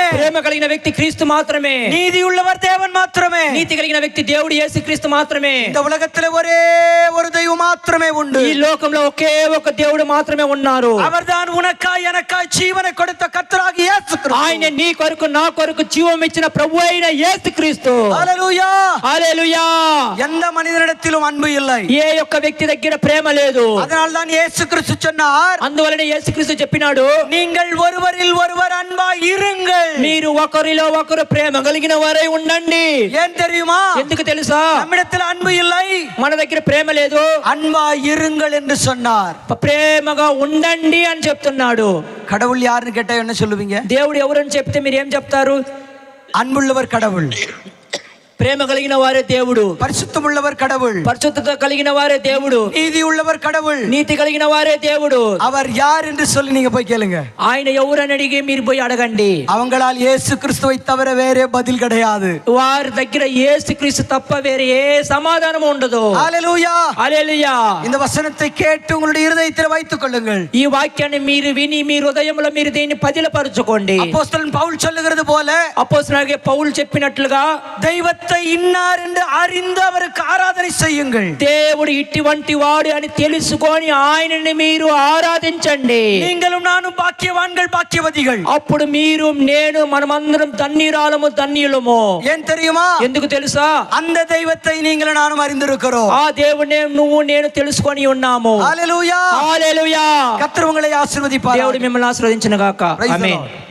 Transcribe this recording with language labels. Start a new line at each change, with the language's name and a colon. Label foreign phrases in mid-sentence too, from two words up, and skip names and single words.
Telugu: ప్రేమ కలిగిన వ్యక్తి క్రీస్తు మాత్రమే.
Tamil: நீதி உள்ளவர் தேவன் மாத்திரமே.
Telugu: నీతి కలిగిన వ్యక్తి దేవుడు యేసుక్రీస్తు మాత్రమే.
Tamil: இந்த உலகத்திலே ஒரே ஒரு தெய்வம் மாத்திரமே உண்டு.
Telugu: ఈ లోకంలో ఒకే ఒక దేవుడు మాత్రమే ఉన్నారు.
Tamil: அவர்தான் உனக்காய் எனக்காய் ஜீவனை கொடுத்த கர்த்தராகிய இயேசு கிறிஸ்து.
Telugu: ఆయన నీ కొరకు నా కొరకు జీవం ఇచ్చిన ప్రభు అయిన యేసుక్రీస్తు. హల్లెలూయా హల్లెలూయా.
Tamil: எந்த மனிதனிடத்திலும் அன்பு இல்லை.
Telugu: ఏ యొక్క వ్యక్తి దగ్గర ప్రేమ లేదు.
Tamil: அதனால் தான் இயேசு கிறிஸ்து சொன்னார்,
Telugu: అందువలన యేసుక్రీస్తు చెప్పినాడు,
Tamil: நீங்கள் ஒருவரில் ஒருவர் அன்பாய் இருங்கள்.
Telugu: మీరు ఒకరిలో ఒకరు ప్రేమ కలిగిన వారై ఉండండి.
Tamil: ஏன் தெரியுமா?
Telugu: ఎందుకు తెలుసా?
Tamil: நம்மிடத்தில் அன்பு இல்லை,
Telugu: మన దగ్గర ప్రేమ లేదు.
Tamil: அன்பாய் இருங்கள் என்று சொன்னார்.
Telugu: ప్రేమగా ఉండండి అని చెప్తున్నాడు.
Tamil: கடவுள் யாருன்னு கேட்டா என்ன சொல்லுவீங்க?
Telugu: దేవుడు ఎవరని చెప్తే మీరు ఏం చెప్తారు?
Tamil: அன்புள்ளவர் கடவுள்,
Telugu: ప్రేమ కలిగిన వారే దేవుడు.
Tamil: பரிசுத்தம் உள்ளவர் கடவுள்,
Telugu: పరిశుద్ధత కలిగిన వారే దేవుడు.
Tamil: நீதி உள்ளவர் கடவுள்.
Telugu: నీతి కలిగిన వారే దేవుడు.
Tamil: அவர் யார் என்று சொல்லி நீங்க போய் கேளுங்க.
Telugu: ఆయన ఎవరని అడిగి మీరు పోయి అడగండి.
Tamil: அவங்களால் இயேசு கிறிஸ்துவை தவிர வேறே பதில் கிடையாது.
Telugu: వారి దగ్గర యేసుక్రీస్తు తప్ప వేరే ఏ సమాధానం ఉండదు.
Tamil: ஹல்லேலூயா
Telugu: హల్లెలూయా.
Tamil: இந்த வசனத்தை கேட்டு உங்களுடைய இருதயத்தில் வைத்துக் கொள்ளுங்கள்.
Telugu: ఈ వాక్యాన్ని మీరు విని మీ హృదయంలో మీరు దీన్ని పదిలపరచుకోండి.
Tamil: அப்போஸ்தலன் பவுல் சொல்லுகிறது போல,
Telugu: అపోస్తలుడైన పౌలు చెప్పినట్లుగా
Tamil: தெய்வத்தை இன்னார் என்று அறிந்து அவருக்கு ஆராதனை செய்யுங்கள்.
Telugu: దేవుడు ఇటువంటి వాడు అని తెలుసుకొని ఆయనని మీరు ఆరాధించండి.
Tamil: நீங்களும் நானும் பாக்கியவான்கள், பாக்கியவதிகள்.
Telugu: అప్పుడు మీరు నేను మనమందరం ధన్యురాలము ధన్యులము.
Tamil: ஏன் தெரியுமா?
Telugu: ఎందుకు తెలుసా?
Tamil: அந்த தெய்வத்தை நீங்களும் நானும் அறிந்திருக்கிறோம்.
Telugu: ఆ దేవుడిని నువ్వు నేను తెలుసుకొని ఉన్నాము.
Tamil: ஹல்லேலூயா
Telugu: హల్లెలూయా.
Tamil: கர்த்தர் உங்களை ஆசீர்வதிப்பார்.
Telugu: దేవుడు మిమ్మల్ని ఆశీర్వదించును గాక.
English: Praise the
Telugu: ఆమేన్.
English: Lord.